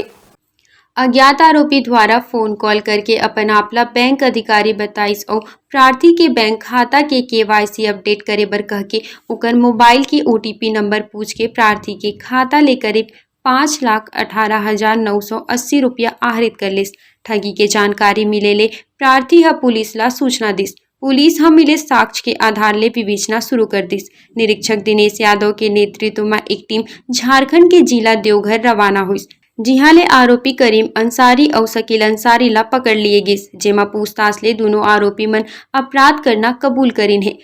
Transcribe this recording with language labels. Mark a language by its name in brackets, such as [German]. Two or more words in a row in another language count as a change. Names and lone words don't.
[Chhattisgarhi] अज्ञात आरोपी द्वारा [English] phone call [Chhattisgarhi] करके अपन आपला बैंक अधिकारी बताइस और प्रार्थी के बैंक खाता के [English] KYC update [Chhattisgarhi] करे बर कह के ओकर मोबाइल की [English] OTP number [Chhattisgarhi] पूछ के प्रार्थी के खाता ले करीब 5,18,980 रुपया आहरित कर लिस। ठगी के जानकारी मिले ले प्रार्थी पुलिस ला सूचना दिस। पुलिस मिले साक्ष्य के आधार ले विवेचना शुरू कर दिस। निरीक्षक दिनेश यादव के नेतृत्व में एक टीम झारखंड के जिला देवघर रवाना हुई, जिहाँ ले आरोपी करीम अंसारी और शकील अंसारी ला पकड़ लिए गिस। जेमा पूछताछ ले दोनों आरोपी मन अपराध करना कबूल करीन है।